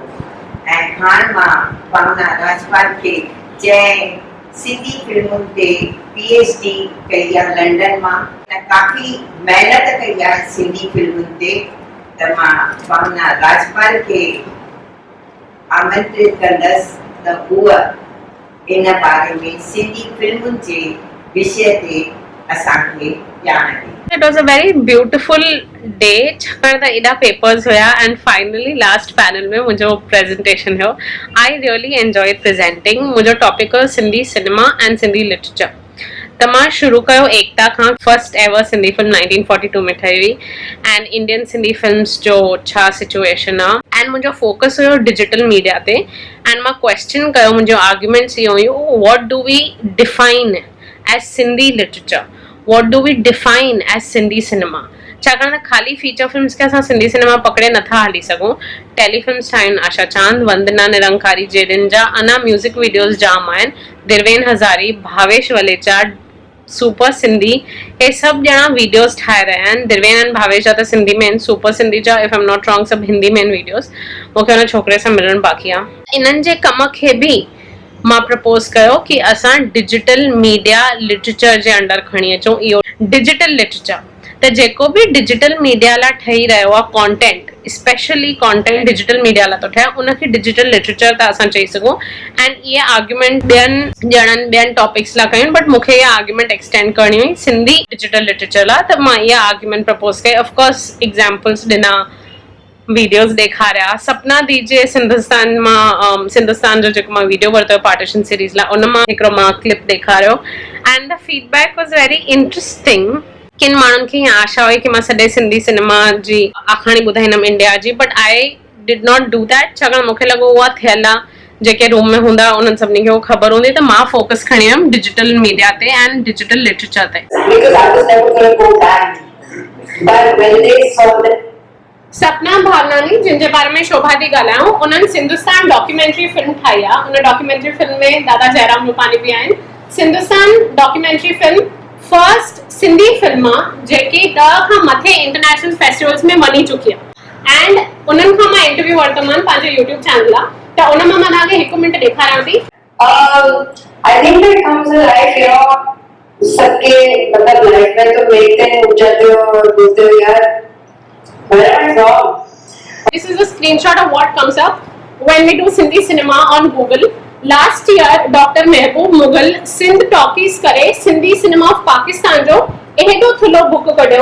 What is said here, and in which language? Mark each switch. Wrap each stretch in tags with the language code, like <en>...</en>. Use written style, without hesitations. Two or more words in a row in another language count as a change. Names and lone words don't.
<sd>ऐं हाणे मां भावना राजपाल खे जंहिं सिंधी फिल्मुनि ते PhD कई आहे लंडन मां, ऐं काफ़ी महिनत कई आहे सिंधी फिल्मुनि ते, त मां भावना राजपाल खे आमंत्रित कंदसि त उहा इन बारे में सिंधी फिल्मुनि जे विषय ते असांखे ॼाण ॾे।</sd> <en>It was a very beautiful day.</en> <sd>छाकाणि त एॾा पेपर्स हुया</sd> <en>and finally last panel</en> <sd>में मुंहिंजो प्रेज़ेंटेशन हुयो।</sd> <en>I really enjoyed presenting.</en> <sd>मुंहिंजो टॉपिक हुयो</sd> <en>Sindhi cinema and Sindhi literature.</en> <sd>त मां शुरू कयो एकता खां।</sd> <en>first ever Sindhi film</en> <sd>1942 में ठही हुई</sd> <en>and Indian Sindhi films</en> <sd>जो छा सिचुएशन आहे एंड मुंहिंजो फोकस हुयो</sd> <en>digital media</en> <sd>ते। एंड मां क्वेश्चन कयो, मुंहिंजो आर्ग्यूमेंट्स इहो हुयो,</sd> <en>what do we define as Sindhi literature, what do we define as Sindhi cinema.</en> <sd>छाकाणि त ख़ाली</sd> <en>feature films</en> <sd>खे असां सिंधी सिनेमा पकड़े नथा हली सघूं। टेलीफिल्म्स ठाहिनि आशा चांद, वंदना निरंकारी जहिड़नि जा अञा</sd> <en>music videos</en> <sd>जाम आहिनि। दिरवेन हज़ारी, भावेश वलेचा, सुपर सिंधी, हे सभु ॼणा वीडियोज़ ठाहे रहिया आहिनि। दिरवेन ऐं भावेश जा त सिंधी में आहिनि, सुपर सिंधी जा</sd> <en>if I am not wrong</en> <sd>सभु हिंदी में आहिनि वीडियोज़। मूंखे हुन छोकिरे सां मिलणु बाक़ी आहे। इन्हनि जे कम खे बि मां प्रपोज कयो कि असां</sd> <en>digital media literature</en> <sd>जे अंडर खणी अचूं इहो</sd> <en>digital literature.</en> <sd>त जेको बि</sd> <en>digital media</en> <sd>लाइ ठही रहियो आहे</sd> <en>content, specially content digital media</en> <sd>लाइ थो ठहे, उनखे</sd> <en>digital literature</en> <sd>था असां चई सघूं। एंड इहे आर्ग्यूमेंट ॿियनि टॉपिक्स लाइ कयूं, बट मूंखे इहा</sd> <en>argument extend</en> <sd>करणी हुई</sd> <en>Sindhi digital literature</en> <sd>लाइ, त मां इहा</sd> <en>argument propose</en> <sd>कई।</sd> <en>of course examples</en> <sd>ॾिना, वीडियोस ॾेखारिया। सपना दीजिए सिंधिस्तान मां सिंधिस्तान जो जेको मां वीडियो वरितो</sd> <en>partition series</en> <sd>लाइ, उन मां हिकिड़ो मां क्लिप ॾेखारियो</sd> <en>and the feedback was very interesting.</en> <sd>किन माण्हुनि खे हीअं आशा हुई कि मां सॼे सिंधी सिनेमा जी आखाणी ॿुधाईंदमि इंडिया जी,</sd> <en>but I did not do that,</en> <sd>छाकाणि मूंखे लॻो उहा थियल आहे। जेके रूम में हूंदा उन्हनि सभिनी खे उहो ख़बर हूंदी, त मां फोकस खणी वियमि</sd> <en>digital media</en> <sd>ते</sd> <en>and digital literature</en> <sd>ते। सपना भावनानी, जिन जे बारे में शोभा थी ॻाल्हायूं, उन्हनि सिंधुस्तान</sd> <en>documentary film</en> <sd>ठाही आहे। उन</sd> <en>documentary film</en> <sd>में दादा जयराम रूपानी बि आहिनि। सिंधुस्तान</sd> <en>documentary film first Sindhi film</en> <sd>आहे जेकी 10 खां मथे</sd> <en>international festivals</en> <sd>में वञी चुकी आहे। एंड उन्हनि खां मां इंटरव्यू वरितोमांनि पंहिंजे</sd> <en>YouTube channel</en> <sd>लाइ, त उन मां मां तव्हांखे 1 मिंट ॾेखारियां थी।</sd> <en>आई थिंक इट कम्स लाइफ, यू नो,</en> <hi>सबके मतलब लाइफ में तो देखते हैं जाते हो और बोलते हो यार</hi> <en>where am I from? This is a screenshot of what comes up when we do Sindhi cinema on Google. Last year,</en> <sd>Dr. Mehboob Mughal सिंध टॉकीज़ करे सिंधी सिनेमा ऑफ पाकिस्तान जो एॾो थुलो बुक कढियो।</sd>